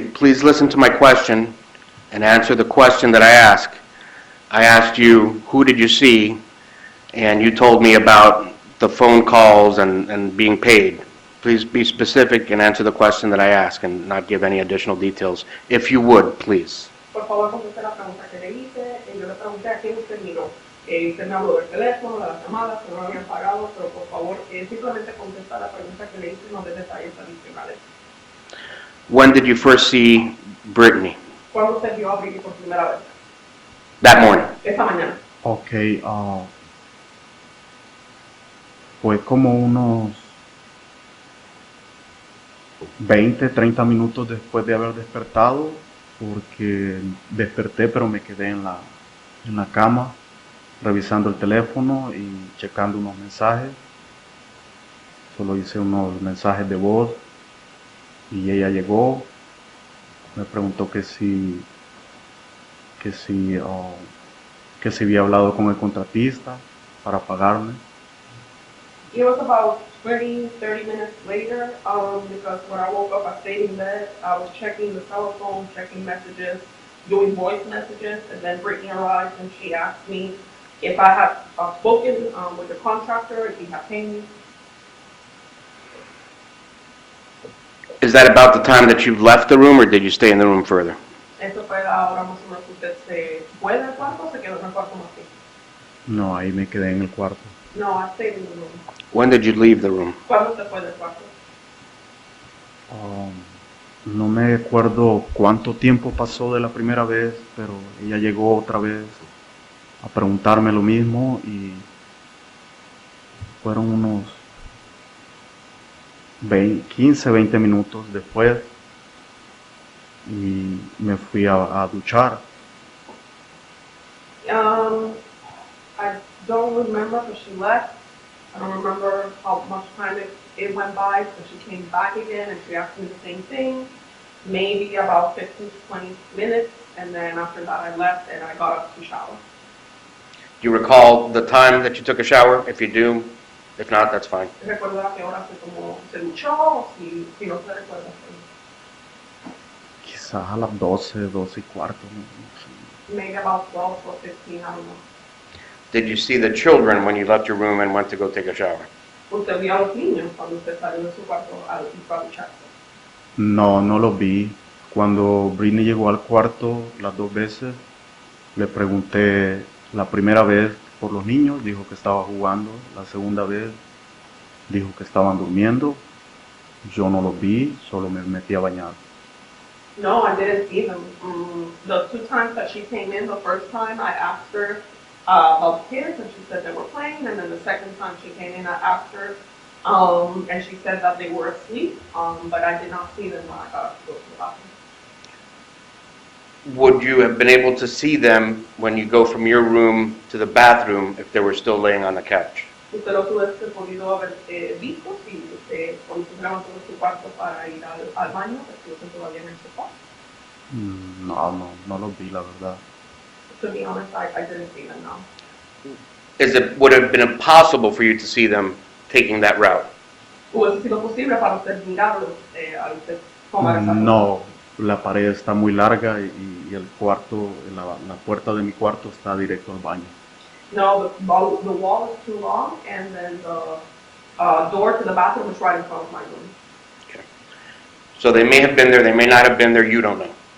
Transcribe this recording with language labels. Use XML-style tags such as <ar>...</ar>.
<en>Please listen to my question and answer the question that I asked. I asked you, who did you see? And you told me about the phone calls and being paid. Please be specific and answer the question that I asked and not give any additional details. If you would, please.</en> <es>Por favor, conteste la pregunta que le hice. Yo le pregunté a quién usted miró. Usted me habló del teléfono, de las llamadas, que no lo habían pagado, pero por favor, simplemente contesta la pregunta que le hice y no de detalles adicionales.</es> <en>When did you first see Brittany?</en> <es>¿Cuándo usted vio a Britney por primera vez?</es> <en>That morning.</en> <es>Esa mañana. Ok, fue como 20, 30 minutos después de haber despertado, porque desperté pero me quedé en la cama revisando el teléfono y checando unos mensajes. Solo hice unos mensajes de voz y ella llegó, me preguntó que si, oh, que si había hablado con el contratista para pagarme.</es> <en>It was about 20, 30 minutes later, because when I woke up, I stayed in bed. I was checking the telephone, checking messages, doing voice messages, and then Brittany arrived and she asked me if I had spoken with the contractor, if he had paid me. Is that about the time that you left the room, or did you stay in the room further?</en> <es>Eso fue la hora más o menos que usted se fue del cuarto o se quedó en el cuarto más tiempo. No, ahí me quedé en el cuarto.</es> <en>No, I stayed in the room. When did you leave the room?</en> <es>¿Cuándo se fue del cuarto? No me acuerdo cuánto tiempo pasó de la primera vez, pero ella llegó otra vez a preguntarme lo mismo y fueron unos 15, 20 minutos después y me fui a duchar.</es> <en>I don't remember because she left. I don't remember how much time it went by, so she came back again and she asked me the same thing. Maybe about 15 to 20 minutes, and then after that I left and I got up to shower. Do you recall the time that you took a shower? If you do, if not, that's fine.</en> <es>¿Recuerda a qué hora se duchó o si no se recuerda? Quizás a las 12, 12 y cuarto. No sé.</es> <en>Maybe about 12 or 15, I don't know. Did you see the children when you left your room and went to go take a shower?</en> <es>¿Usted vio a los niños cuando usted salió de su cuarto a ducharse? No, no lo vi. Cuando Britney llegó al cuarto las 2 veces, le pregunté la primera vez por los niños, dijo que estaba jugando. La segunda vez dijo que estaban durmiendo. Yo no los vi, solo me metí a bañar.</es> <en>No, I didn't see them. The 2 times that she came in, the first time I asked her about the kids and she said they were playing, and then the second time she came in I asked her and she said that they were asleep, but I did not see them when I got up to go to the bathroom. Would you have been able to see them when you go from your room to the bathroom if they were still laying on the couch?</en> <es>¿Usted los hubiese podido haber visto si usted cuando se levantó de su cuarto para ir al baño, estuviesen todavía en el sofá? No los vi, la verdad.</es> <en>To be honest, I didn't see them, no. Would it have been impossible for you to see them taking that route?</en> <es>¿Hubiese sido posible para usted mirarlos al usted tomar esa ruta? No, la pared está muy larga y el cuarto, la puerta de mi cuarto está directo al baño.</es> <en>No, the wall is too long, and then the door to the bathroom is right in front of my room. Okay. So they may have been there, they may not have been there, you don't know.</en>